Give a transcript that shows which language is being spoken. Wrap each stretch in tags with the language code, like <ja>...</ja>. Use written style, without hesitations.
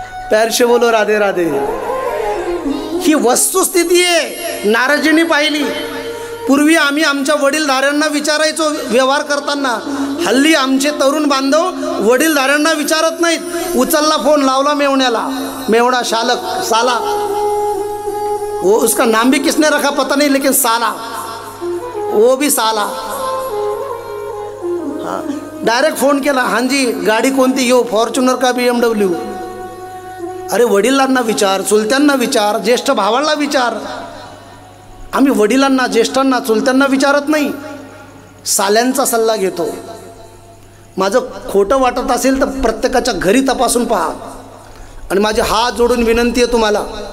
<hi>पैर से बोलो राधे राधे.</hi> <mr>ही वस्तुस्थिती आहे, नारदजींनी पाहिली. पूर्वी आम्ही आमच्या वडीलधाऱ्यांना विचारायचो व्यवहार करताना. हल्ली आमचे तरुण बांधव वडीलधाऱ्यांना विचारत नाहीत. उचलला फोन, लावला मेवण्याला, मेवणा शालक साला.</mr> <hi>वो उसका नाम भी किसने रखा पता नहीं, लेकिन साला, वो भी साला.</hi> <mr>हाँ, डायरेक्ट फोन केला. हाँ जी, गाडी कोणती घेऊ? फॉर्च्युनर का BMW? अरे वडिलांना विचार, चुलत्यांना विचार, ज्येष्ठ भावांना विचार. आम्ही वडिलांना, ज्येष्ठांना, चुलत्यांना विचारत नाही, साल्यांचा सल्ला घेतो. माझं खोटं वाटत असेल तर प्रत्येकाच्या घरी तपासून पहा. आणि माझे हात जोडून विनंती आहे तुम्हाला,</mr>